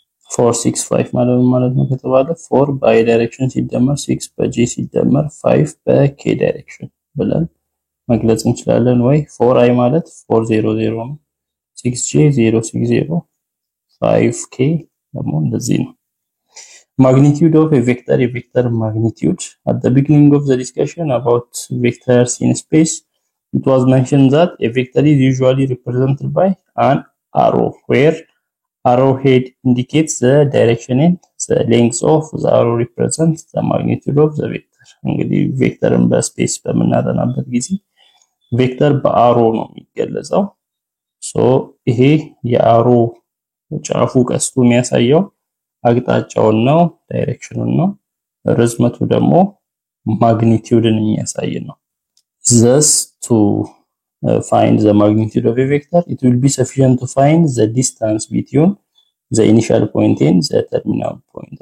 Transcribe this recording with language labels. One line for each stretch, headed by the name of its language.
Amharic: 4 6 5 ማለት ነው ከተባለ 4 በአይ ዳይሬክሽን ሲደመር 6 በጂ ሲደመር 5 በኬ ዳይሬክሽን ብለን መግለጽ እንችላለን። ወይ 4i ማለት 400 ነው፣ 6j 060፣ 5k ደግሞ እንደዚህ ነው። Magnitude of a vector magnitude.
English: At the beginning of the discussion about vectors in space, it was mentioned that a vector is usually represented by an arrow, where arrowhead indicates the direction and the length of the arrow represents the magnitude of the vector.
Amharic: እንግዲህ ቬክተርን በስፔስ በመናጠናበት ጊዜ ቬክተር በአሮ ነው የሚገለጸው። ሶ ይሄ የአሮ ጫፉ ቀስቱ የሚያሳየው አቅጣጫውን ነው፣ ዳይሬክሽኑን ነው። ርዝመቱ ደግሞ ማግኒቲዩድን የሚያሳይ ነው።
English: Thus to find the magnitude of a vector, it will be sufficient to find the distance between the initial point and the terminal point.